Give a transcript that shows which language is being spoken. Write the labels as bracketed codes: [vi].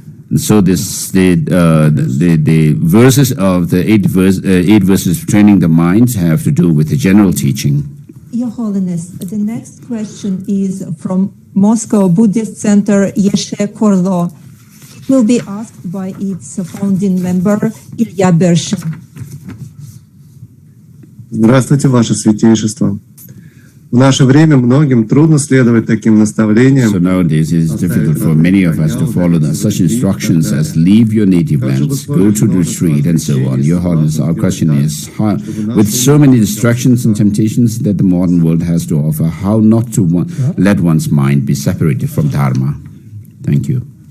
[en] And so this the verses of the eight verses of training the mind have to do with the general teaching. Your Holiness, the next question is from Moscow Buddhist Center Yeshe Korlo. It will be asked by its founding member Ilya Bershin. [ru] Здравствуйте, Ваше Святейшество. В наше время многим трудно следовать таким наставлениям. [en] So nowadays it is difficult for many of us to follow such instructions as leave your native lands, go to the retreat, and so on. Your Holiness, our question is, how, with so many distractions and temptations that the modern world has to offer, how not to let one's mind be separated from Dharma? Thank you.